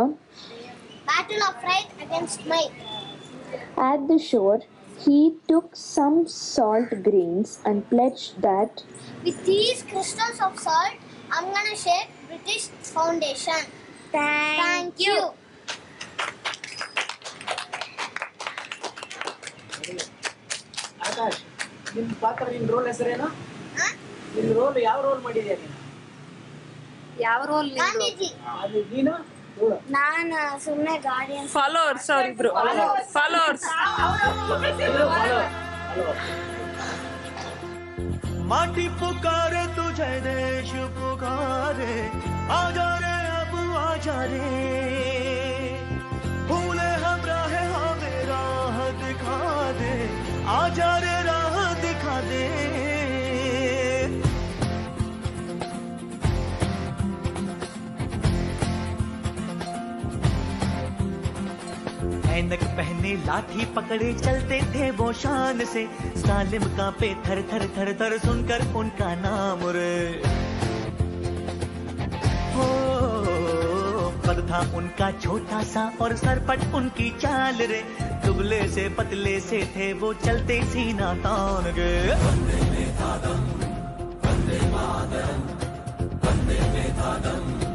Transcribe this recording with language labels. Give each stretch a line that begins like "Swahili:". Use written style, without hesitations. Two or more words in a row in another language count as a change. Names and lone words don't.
English: Battle of right against might. At the shore, he took some salt grains and pledged that With these crystals of salt, I'm gonna shake British Foundation. Thank you.
Kannada: ಆಕಾಶ್, ನಿನ್ನ ಪಾತ್ರ, ನಿನ್ನ ರೋಲ್ ಹೆಸರೇನು? ನಿನ್ನ ರೋಲ್ ಯಾವ ರೋಲ್ ಮಾಡಿದ್ಯಾ ನೀನು? ಯಾವ ರೋಲ್? ಗಾಂಧೀಜಿ. ಅದು ನೀನು? ನಾನು ಸುಮ್ಮನೆ ಗಾರ್ಡಿಯನ್. ಫಾಲೋವರ್ಸ್ ಅವರಿಬ್ರು. ಫಾಲೋವರ್ಸ್.
Hindi: माटी पुकारे तुझे, देश पुकारे, आजा रे अब आजा रे, भूले हम राहे हमें राह दिखा दे, आजा रे राह दिखा दे। ऐनक पहने लाठी पकड़े चलते थे वो शान से, जालिम कांपे थर थर थर थर सुनकर उनका नाम रे। हो पद था उनका छोटा सा और सरपट उनकी चाल रे, दुबले से पतले से थे वो चलते सीना तान गे।
Sanskrit: वंदे मातरम, वंदे मातरम, वंदे मातरम।